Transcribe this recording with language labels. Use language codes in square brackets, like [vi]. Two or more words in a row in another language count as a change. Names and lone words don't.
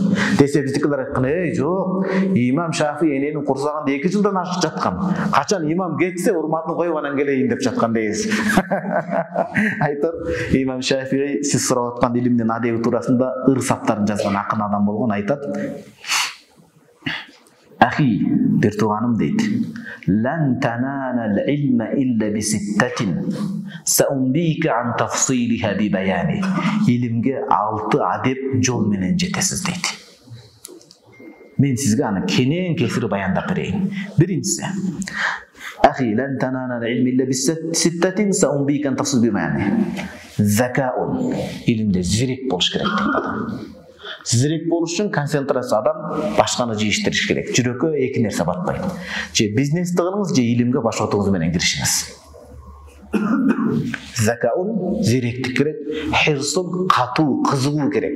[ky] Десе биздикилер айткан, жок, имам Шафии эненин курсаганда 2 жылдан ашык жаткан. Качан имам кетсе, урматын коюп анан келейин деп жаткан дейбиз. Айтат, имам Шафии сиз сурап аткан илимдин адеби туурасында ыр саптарын жазган акын адам болгон, айтат. Ахи, бир тууганым дейт. [ar] لن تنال العلم إلا بستة. سأنبيك عن تفصيلها ببيان. [ky] Илимге 6 адеп жол менен жетесиз дейт. Мен сизге аны кенен кесири баяндап берейин. Биринчиси. Ахи, [ar] لن تنال العلم إلا بستة سأنبيك عن تفصيل ببيان. [ky] Zakaun. Илимде зирек болуш керек дейт адам. Зирек болуш үчүн концентрация адам башканы жийиштириш керек. Жүрөккө эки нерсе батпайт. Же бизнес кылыңыз, же илимге баш отуңуз менен киришиңиз. Закаун зиректик керек, хирсун катуу, кызыгуу керек.